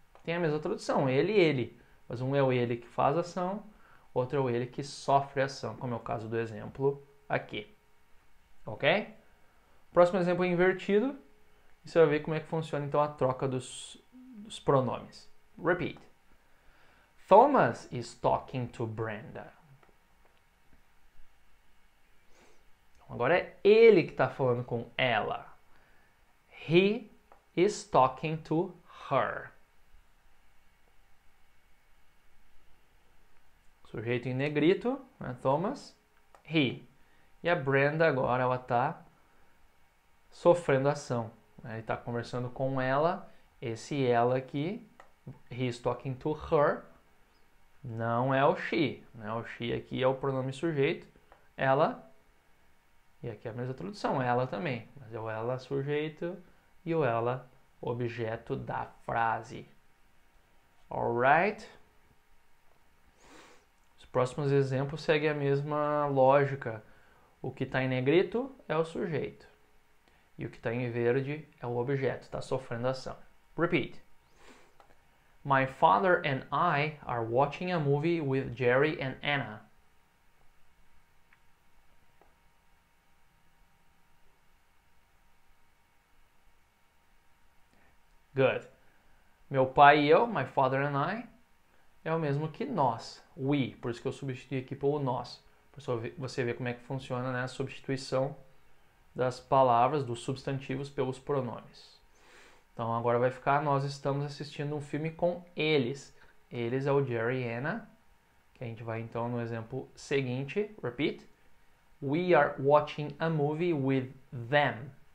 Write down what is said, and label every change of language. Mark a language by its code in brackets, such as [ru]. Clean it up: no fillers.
[pt] Tem a mesma tradução, ele e ele. Mas um é o ele que faz ação, outro é o ele que sofre ação, como é o caso do exemplo aqui. Ok? Próximo exemplo é invertido. E você vai ver como é que funciona então a troca dos pronomes. [en] Repeat. Thomas is talking to Brenda. [pt] Agora é ele que está falando com ela. [en] He is talking to her. [pt] Sujeito em negrito, né, Thomas, he. E a Brenda agora ela está sofrendo ação. Ele está conversando com ela. Esse ela aqui, [en] he is talking to her, [pt] não é o she. Né? O she aqui é o pronome sujeito. Ela. E aqui é a mesma tradução, ela também. Mas é o ela sujeito e o ela objeto da frase. Alright? Os próximos exemplos seguem a mesma lógica. O que está em negrito é o sujeito. E o que está em verde é o objeto, está sofrendo ação. [en] Repeat. My father and I are watching a movie with Jerry and Anna. Good. [pt] Meu pai e eu, [en] my father and I, [pt] é o mesmo que nós, we. Por isso que eu substituí aqui pelo nós. Para você ver como é que funciona, né, a substituição das palavras, dos substantivos pelos pronomes. Então agora vai ficar, nós estamos assistindo um filme com eles. Eles é o Jerry e Anna, que a gente vai então no exemplo seguinte. [en] Repeat. We are watching a movie with them.